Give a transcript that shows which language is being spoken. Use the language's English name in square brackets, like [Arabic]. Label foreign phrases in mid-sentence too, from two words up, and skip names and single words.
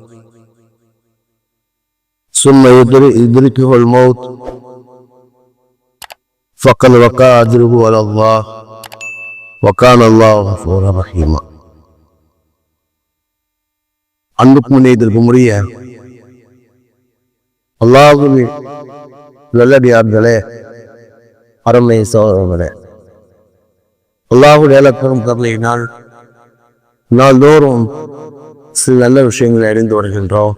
[Arabic] ثم يدركه الموت فقد وقع أجره على الله وكان الله غفورا رحيما. [Tamil] அன்புக்கும் இதற்கும் உரிய அல்லாஹ்வின் நல்லடியார்களே, அருமை சகோதரர்களே, அல்லாஹ்வுடைய பெரும் கருணையினால் நாள்தோறும் சில நல்ல விஷயங்களை அறிந்து வருகின்றோம்.